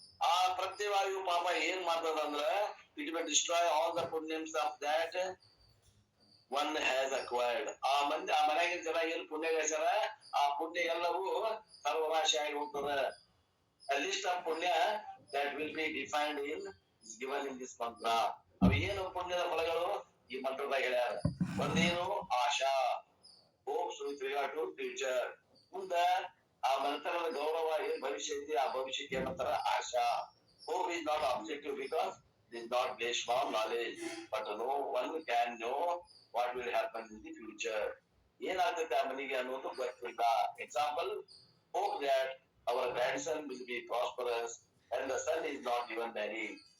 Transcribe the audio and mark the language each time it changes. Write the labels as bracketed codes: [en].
[kn] ಆ ಪ್ರತ್ಯವಾಯು ಪಾಪ ಏನ್ ಮಾಡ್ತದ ಅಂದ್ರ [en] It will destroy all the ಪುಣ್ಯಮ್ಸ್ of that one has acquired. [kn] ಆ ಮನೆಯಾಗಿನ ಜನ ಏನ್ ಪುಣ್ಯ ಗಳಿಸ್ಯಾರ ಆ ಪುಣ್ಯ ಎಲ್ಲವೂ ಸರ್ವನಾಶ ಆಗಿ ಹೋಗ್ತದ. [en] A list of ಪುಣ್ಯ that will be defined in is given in this mantra. [kn] ಅವು ಏನು ಪುಣ್ಯದ ಫಲಗಳು ಈ ಮಂತ್ರದಾಗ ಹೇಳ್ಯಾರ. ಒಂದೇನು ಆಶಾ, [en] Hopes with regard to future. [kn] ಮುಂದ ಆ ಮಂತ್ರದ ಗೌರವ ಏನ್ ಭವಿಷ್ಯ ಐತಿ ಆ ಭವಿಷ್ಯಕ್ಕೆ ಏನಂತಾರ ಆಶಾ. [en] Hope is not objective because it is not based on knowledge, but no one can know what will happen in the future. [kn] ಏನಾಗ್ತೈತೆ ಆ ಮನೆಗೆ ಅನ್ನೋದು ಗೊತ್ತಿಲ್ಲ. [en] Example, hope that our grandson will be prosperous and the son is not even married.